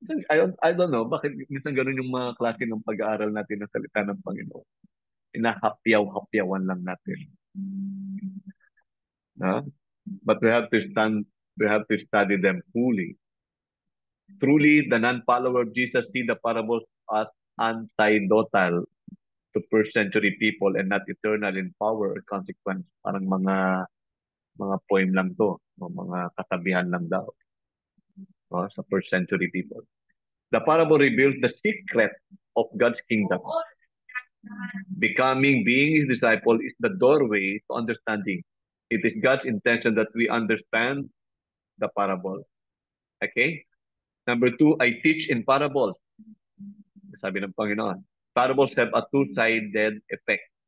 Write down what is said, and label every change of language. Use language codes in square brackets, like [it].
[en] I don't know, [tl] bakit minsan ganun yung mga klase ng pag-aaral natin ng salita ng Panginoon. Inahapyaw-hapyawan lang natin. No? [en] But we have to study them fully. Truly, the non-follower of Jesus see the parables as anecdotal to first century people and not eternal in power or consequence. [tl] Parang mga poem lang to, mga kasabihan lang daw sa [en] first century people. The parable reveals the secret of God's kingdom. Being his disciple is the doorway to understanding. It is God's intention that we understand the parable. Okay? Number 2, I teach in parables. [tl] Sabi ng Panginoon, [en] parables have a two-sided effect.